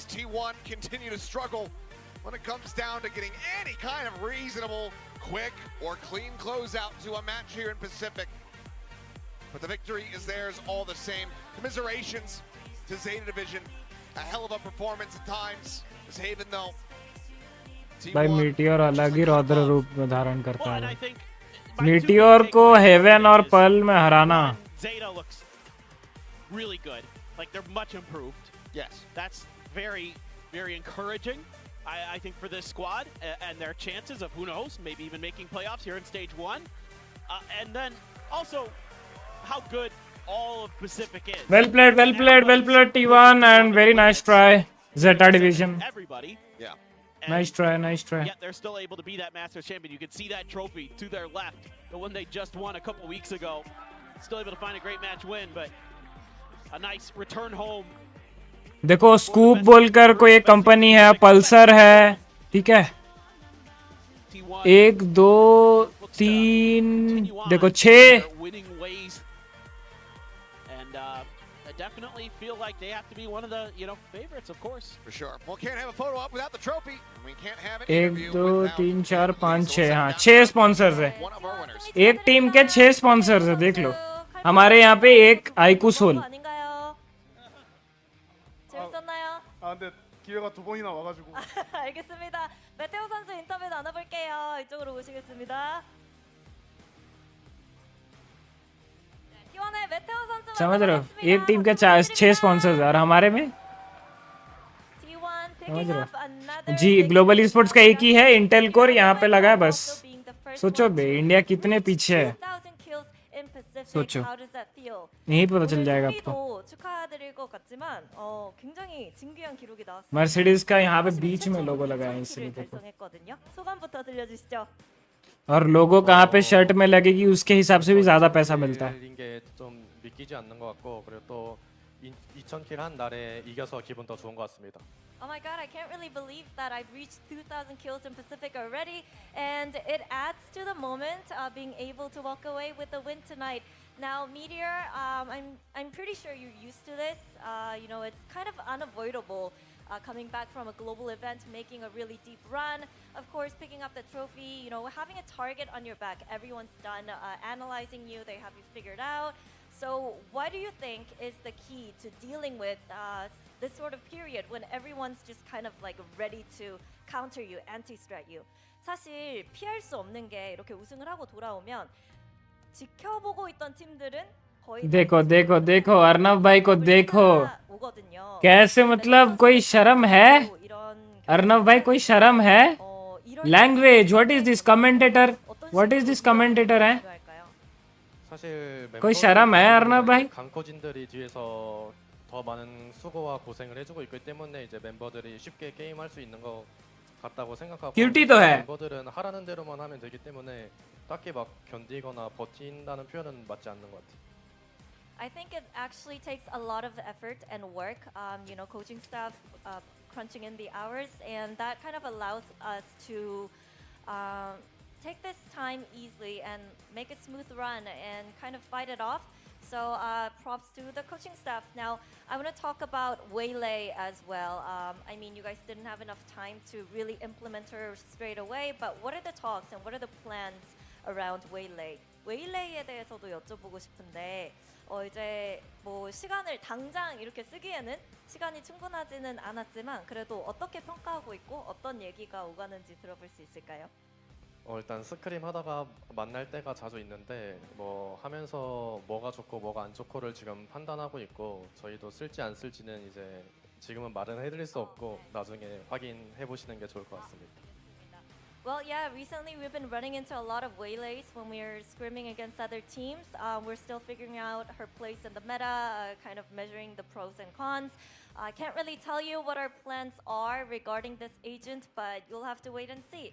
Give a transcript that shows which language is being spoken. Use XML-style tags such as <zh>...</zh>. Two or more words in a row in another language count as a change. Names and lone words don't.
<en>T1 continue to struggle when it comes down to getting any kind of reasonable, quick, or clean closeout to a match here in Pacific. But the victory is theirs all the same. Commiserations to ZETA Division. A hell of a performance at times. As Haven, though,</en> <hi>भाई मीटियोर अलग ही रौद्र रूप में धारण करता है. मीटियोर को हेवन और पर्ल में हराना.</hi> <en>ZETA looks really good. Like, they're much improved. Yes. That's very, very encouraging, I think, for this squad and their chances of, who knows, maybe even making playoffs here in stage 1. And then also how good all of Pacific is. Well played, well played, well played T1, and very nice try. ZETA Division. Everybody. Yeah. Nice try, nice try. Yet they're still able to be that Masters champion. You can see that trophy to their left, the one they just won a couple weeks ago. Still able to find a great match win, but a nice return home.</en> <hi>देखो स्कूप बोलकर कोई एक कंपनी है, पल्सर है, ठीक है. 1 2 3 देखो 6.</hi> <en>Definitely feel like they have to be one of the, favorites, of course. For sure. Well, can't have a photo op without the trophy. And we can't have it.</en> <hi>1 2 3 4 5 6 हाँ 6 स्पॉन्सर्स है. एक टीम के 6 स्पॉन्सर्स है, देख लो. हमारे यहाँ पे एक आइकू सोल.</hi> <ko>재밌었나요? 아 근데 기회가 2번이나 와가지고. 알겠습니다. 메테오 선수 인터뷰 나눠볼게요. 이쪽으로 오시겠습니다. T1의 메테오 선수</ko> <hi>समझ रहे हो, एक टीम के 6 स्पॉन्सर्स और हमारे में समझ रहे हो जी.</hi> <en>global esports</en> <hi>का एक ही है, इंटेल कोर यहाँ पे लगा है बस. सोचो बे, इंडिया कितने पीछे है. सोचो, यही पता चल जाएगा आपको.</hi> <ko>축하드릴 것 같지만 굉장히 진귀한 기록이 나왔어요.</ko> <hi>मर्सिडीज का यहाँ पे बीच में लोगो लगा है, इसलिए देखो.</hi> <ko>소감부터 들려주시죠.</ko> <hi>और लोगो कहाँ पे शर्ट में लगेगी उसके हिसाब से भी ज्यादा पैसा मिलता है.</hi> <ko>좀 믿기지 않는 것 같고, 그리고 또 2000킬 한 날에 이겨서 기분 더 좋은 것 같습니다.</ko> <en>Oh my god, I can't really believe that I've reached 2,000 kills in Pacific already, and it adds to the moment being able to walk away with the win tonight. Now, Meteor, I'm pretty sure you're used to this. It's kind of unavoidable coming back from a global event, making a really deep run. Of course, picking up the trophy, having a target on your back. Everyone's done analyzing you, they have you figured out. So what do you think is the key to dealing with this sort of period when everyone's just kind of like ready to counter you, anti-strat you?</en> <ko>사실 피할 수 없는 게 이렇게 우승을 하고 돌아오면 지켜보고 있던 팀들은 거의</ko> <hi>देखो देखो देखो अर्नव भाई को देखो कैसे, मतलब कोई शर्म है अर्नव भाई, कोई शर्म है.</hi> <en>language, what is this commentator, what is this commentator है.</en> <ko>사실</ko> <hi>कोई शर्म है अर्नव भाई.</hi> <ko>강코진들이 뒤에서 더 많은 수고와 고생을 해주고 있기 때문에 이제 멤버들이 쉽게 게임할 수 있는 것 같다고 생각하고, 큐티도 해. 멤버들은 하라는 대로만 하면 되기 때문에 딱히 막 견디거나 버틴다는 표현은 맞지 않는 것 같아요.</ko> <en>I think it actually takes a lot of effort and work, coaching staff crunching in the hours, and that kind of allows us to take this time easily and make a smooth run and kind of fight it off. So props to the coaching staff. Now, I want to talk about Waylay as well. I mean, you guys didn't have enough time to really implement her straight away, but what are the talks and what are the plans around Waylay?</en> <ko>Waylay에 대해서도 여쭤보고 싶은데 이제 뭐 시간을 당장 이렇게 쓰기에는 시간이 충분하지는 않았지만 그래도 어떻게 평가하고 있고 어떤 얘기가 오가는지 들어볼 수 있을까요? 일단 스크림 하다가 만날 때가 자주 있는데 뭐 하면서 뭐가 좋고 뭐가 안 좋고를 지금 판단하고 있고 저희도 쓸지 안 쓸지는 이제 지금은 말은 해드릴 수 없고 나중에 확인해 보시는 게 좋을 것 같습니다.</ko> <en>Well, yeah, recently we've been running into a lot of waylays when we're scrimming against other teams. We're still figuring out her place in the meta, kind of measuring the pros and cons. I can't really tell you what our plans are regarding this agent, but you'll have to wait and see.</en>